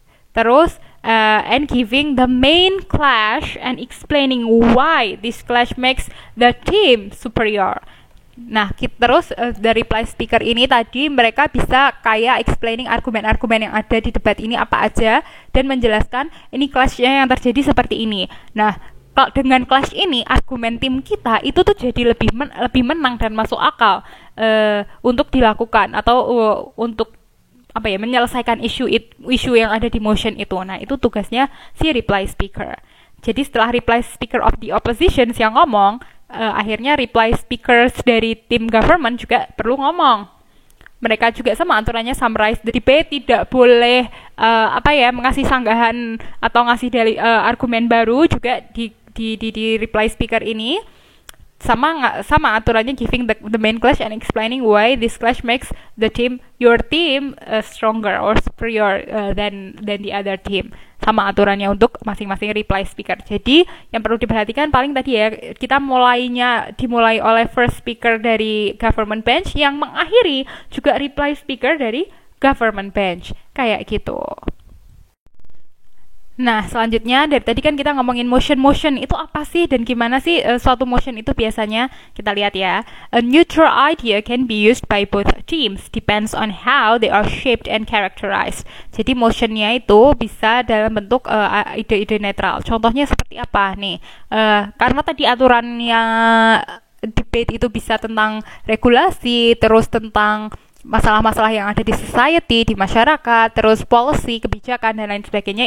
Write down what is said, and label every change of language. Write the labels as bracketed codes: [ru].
[id] Terus, [en] and giving the main clash and explaining why this clash makes the team superior. [id] Nah, terus dari reply speaker ini tadi mereka bisa kayak explaining argumen-argumen yang ada di debat ini apa aja dan menjelaskan ini clash-nya yang terjadi seperti ini. Nah, kalau dengan clash ini argumen tim kita itu tuh jadi lebih menang dan masuk akal untuk dilakukan atau untuk menyelesaikan isu yang ada di motion itu. Nah, itu tugasnya si reply speaker. Jadi setelah reply speaker of the opposition yang ngomong, akhirnya reply speakers dari tim government juga perlu ngomong. Mereka juga sama aturannya [en] summarize the debate, [id] tidak boleh mengasih sanggahan atau ngasih argumen baru juga di reply speaker ini. sama aturannya [en] giving the main clash and explaining why this clash makes your team stronger or superior than the other team. [id] Sama aturannya untuk masing-masing reply speaker. Jadi yang perlu diperhatikan paling tadi ya, kita dimulai oleh first speaker dari government bench yang mengakhiri juga reply speaker dari government bench, kayak gitu. Nah, selanjutnya dari tadi kan kita ngomongin motion itu apa sih dan gimana sih suatu motion itu biasanya. Kita lihat ya. [en] A neutral idea can be used by both teams, depends on how they are shaped and characterized. [id] Jadi motionnya itu bisa dalam bentuk ide-ide netral. Contohnya seperti apa nih? Karena tadi aturannya debate itu bisa tentang regulasi, terus tentang masalah-masalah yang ada di society, di masyarakat, terus policy, kebijakan, dan lain sebagainya.